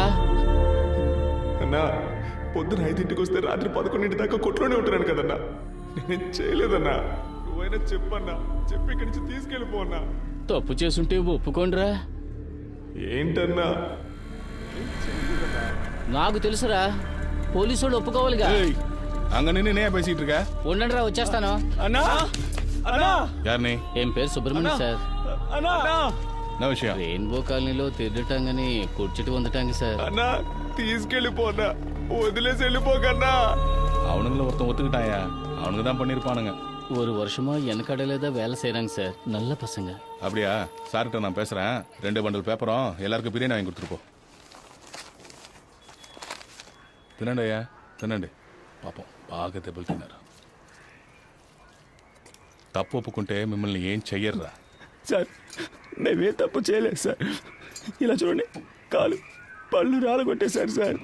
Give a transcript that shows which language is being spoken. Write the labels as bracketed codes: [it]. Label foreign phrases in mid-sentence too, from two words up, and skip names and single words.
[te] అన్నా, పొద్దున 5ంటికి వస్తే రాత్రి 11 దాకా కొట్లోనే ఉంటున్నాను కదన్నా. నేనేం చేయలేదన్నా. నువ్వైనా చెప్పన్నా, చెప్పి ఇక్కడి నుంచి తీసుకెళ్ళిపోన్నా. తప్పు చేసుంటే ఒప్పుకోండిరా. ఏంటన్నా? నాకు తెలుసురా, పోలీసులు ఒప్పుకోవాలిగా. [ta] அங்க நின்று நேயா பேசிட்டு இருக்க? [te] ఉండండిరా, వచ్చేస్తాను. అన్నా, అన్నా, [ta] யாருனே? [te] ఏం పేరు సుబ్రహ్మణ్యం సార్. అన్నా, [ta] என்ன விஷயம்? [te] రెయిన్బో కాలనీలో తిరగటానికి కూర్చుటి వందటానికి సార్. అన్నా, తీసుకెళ్ళిపోన్నా. వదిలేసి వెళ్ళిపోకన్నా. [ta] அவனுங்கள ஒருத்தன் ஒத்துக்கிட்டாயா? அவனுக்கு தான் பண்ணிருப்பானுங்க. ஒரு வருஷமா எனக்கடையில வேலை செய்யறாங்க சார். நல்ல பசங்க. அப்படியா? சார்கிட்ட நான் பேசுறேன். 2 பண்டல் பேப்பரும் எல்லாருக்கும் பிரியாணி வாங்கி கொடுத்துருப்போம். [te] తినండి అయ్యా, తినండి. పాపం బాగా దెబ్బలు తిన్నారు. తప్పు ఒప్పుకుంటే మిమ్మల్ని ఏం చెయ్యర్రా. సార్, మేమే తప్పు చేయలేదు సార్. ఇలా చూడండి, కాలు పళ్ళు రాలగొట్టేశారు సార్.